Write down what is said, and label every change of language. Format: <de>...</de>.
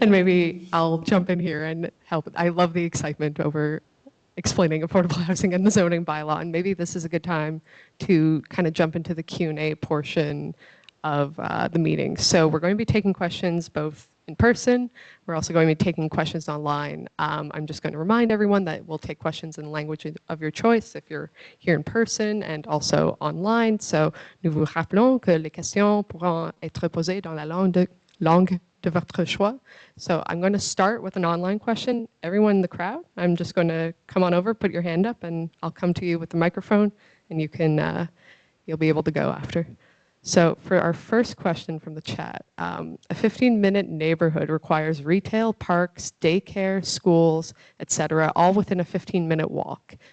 <en>And maybe I'll jump in here and help. I love the excitement over explaining affordable housing and the zoning bylaw, and maybe this is a good time to kind of jump into the Q&A portion of the meeting. So we're going to be taking questions both in person. We're also going to be taking questions online. I'm just going to remind everyone that we'll take questions in the language of your choice if you're here in person and also online.</en> <fr>So nous vous rappelons que les questions pourront être posées dans la langue de votre choix.</fr> <en>So I'm going to start with an online question. Everyone in the crowd, I'm just going to come on over, put your hand up, and I'll come to you with the microphone, and you can, you'll be able to go after. So for our first question from the chat, a 15-minute neighborhood requires retail, parks, daycare, schools, etc., all within a 15-minute walk.</en>